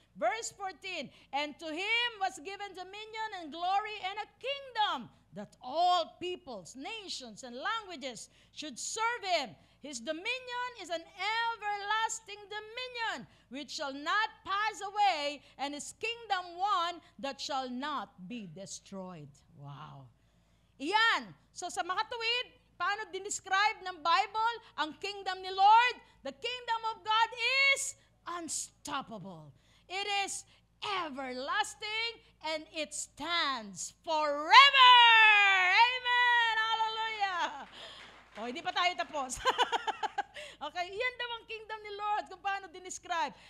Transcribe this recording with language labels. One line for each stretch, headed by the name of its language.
English: Verse 14, "And to him was given dominion and glory and a kingdom, that all peoples, nations, and languages should serve him. His dominion is an everlasting dominion, which shall not pass away, and his kingdom one that shall not be destroyed."
Filipino: Wow. Iyan. So sa makatuwid, paano dinescribe ng Bible ang kingdom ni Lord?
English: The kingdom of God is unstoppable. It is everlasting, and it stands forever.
Filipino: Amen! Hallelujah! O, hindi pa tayo tapos. Okay, yan daw ang kingdom ni Lord, kung paano dinescribe.